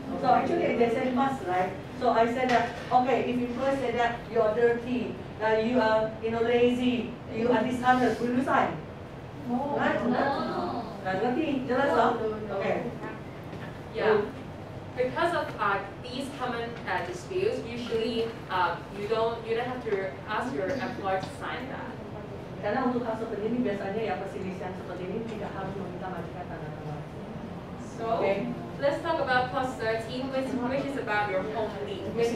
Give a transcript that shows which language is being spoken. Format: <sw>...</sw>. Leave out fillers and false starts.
<en>So actually they say must, right? So I said that okay, if you first say that you are dirty, you are lazy, you are dishonest, will you sign? Right?</en> <id>Nah, ngerti? Jelas loh? Oke.</id> <en>Yeah. Because of these common disputes, usually you don't have to ask your employer to sign that.</en> <id>Karena untuk hal seperti ini biasanya ya perselisihan seperti ini tidak harus meminta majikan tanda tangan.</id> <en>So let's talk about clause 13, which is about your home leave.</en>